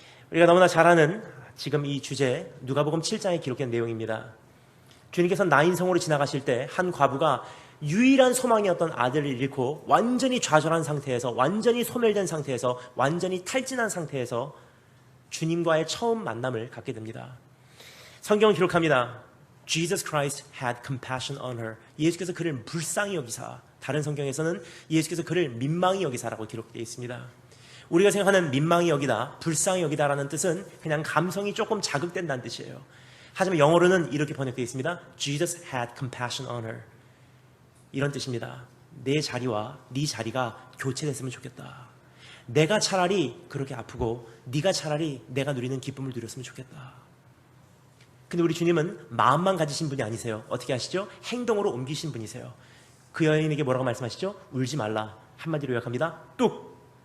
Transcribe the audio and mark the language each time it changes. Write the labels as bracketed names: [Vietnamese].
[Korean] 우리가 너무나 잘 아는 지금 이 주제 누가복음 7장에 기록된 내용입니다. 주님께서 나인성으로 지나가실 때 한 과부가 유일한 소망이었던 아들을 잃고 완전히 좌절한 상태에서, 완전히 소멸된 상태에서, 완전히 탈진한 상태에서 주님과의 처음 만남을 갖게 됩니다. 성경은 기록합니다. [English] Jesus Christ had compassion on her. [Korean] 예수께서 그를 불쌍히 여기사, 다른 성경에서는 예수께서 그를 민망히 여기사라고 기록되어 있습니다. 우리가 생각하는 민망히 여기다, 불쌍히 여기다라는 뜻은 그냥 감성이 조금 자극된다는 뜻이에요. 하지만 영어로는 이렇게 번역되어 있습니다. [English] Jesus had compassion on her. [Korean] 이런 뜻입니다. 내 자리와 네 자리가 교체됐으면 좋겠다. 내가 차라리 그렇게 아프고 네가 차라리 내가 누리는 기쁨을 누렸으면 좋겠다. 근데 우리 주님은 마음만 가지신 분이 아니세요. 어떻게 하시죠? 행동으로 옮기신 분이세요. 그 여인에게 뭐라고 말씀하시죠? 울지 말라. 한마디로 요약합니다. 뚝!